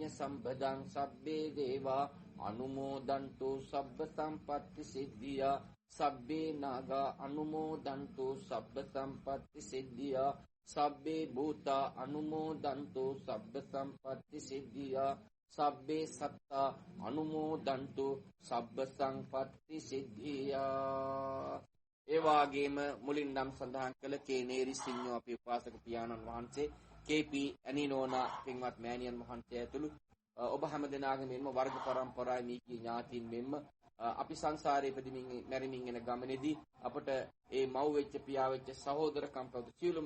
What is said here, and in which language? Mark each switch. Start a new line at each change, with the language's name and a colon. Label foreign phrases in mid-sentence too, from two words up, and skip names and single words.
Pali: සම්පදං සබ්බේ දේවා අනුමෝදන්තු සබ්බ සම්පත්ති සිද්ධියා සබ්බේ නාගා අනුමෝදන්තු සබ්බ සම්පත්ති සිද්ධියා සබ්බේ භූතා අනුමෝදන්තු සබ්බ සම්පත්ති සිද්ධියා සබ්බේ සත්තා අනුමෝදන්තු සබ්බ සම්පත්ති සිද්ධියා.
Sinhala: ඒ වාගේම මුලින් නම් සඳහන් කළ කේනේරි සිඤ්ඤෝ අපේ උපාසක පියාණන් වහන්සේ කේපී ඇනිනෝනා පින්වත් මෑණියන් වහන්සේ ඇතුළු ඔබ හැම දෙනාගේම මෙන්ම වර්ග પરම්පරාවේ මීකී ඥාතීන් මෙන්ම අපි සංසාරේ ඉපදෙමින් මැරෙමින් යන ගමනේදී අපට ඒ මව් වෙච්ච පියා වෙච්ච සහෝදරකම් ප්‍රවෘත්ති සියලුම